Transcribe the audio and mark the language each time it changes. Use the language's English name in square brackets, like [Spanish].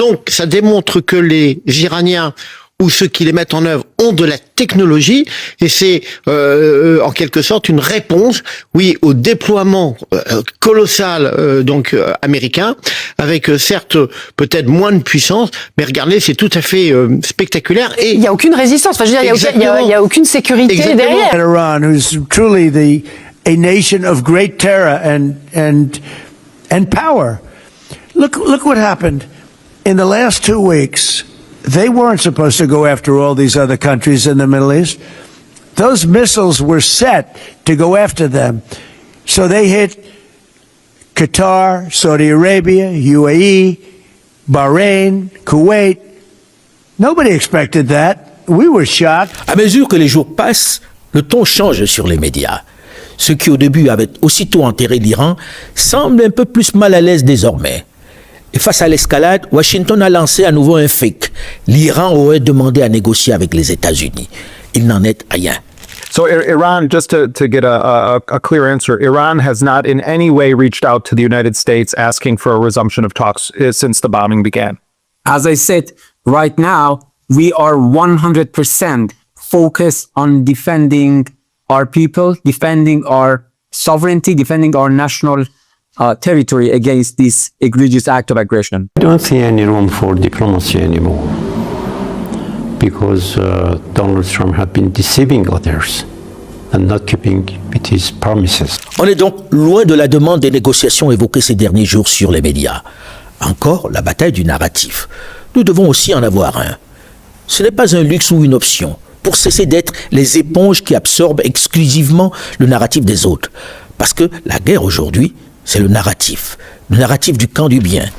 [French] Donc, ça démontre que les Iraniens ou ceux qui les mettent en œuvre ont de la technologie et c'est en quelque sorte une réponse, oui, au déploiement colossal américain avec certes peut-être moins de puissance, mais regardez, c'est tout à fait spectaculaire et il y a aucune résistance. Enfin, je veux dire, il y a aucune sécurité derrière. [English] Iran, who's truly a nation of great terror and power. Look what happened in the last 2 weeks. They weren't supposed to go after all these other countries in the Middle East. Those missiles were set to go after them. So they hit Qatar, Saudi Arabia, UAE, Bahrain, Kuwait. Nobody expected that. We were shocked. [French] À mesure que les jours passent, le ton change sur les médias. Ceux qui au début avaient aussitôt enterré l'Iran semblent un peu plus mal à l'aise désormais. Et face à l'escalade, Washington a lancé à nouveau un fake. L'Iran aurait demandé à négocier avec les États-Unis. Il n'en est rien. [English] So Iran, just to get a clear answer, Iran has not in any way reached out to the United States asking for a resumption of talks since the bombing began. As I said, right now, we are 100% focused on defending our people, defending our sovereignty, defending our national territory against this egregious act of aggression. I don't see any room for diplomacy anymore because Donald Trump has been deceiving others and not keeping with his promises. [French] On est donc loin de la demande des négociations évoquées ces derniers jours sur les médias. Encore la bataille du narratif. Nous devons aussi en avoir un. Ce n'est pas un luxe ou une option, pour cesser d'être les éponges qui absorbent exclusivement le narratif des autres. Parce que la guerre aujourd'hui, c'est le narratif du camp du bien.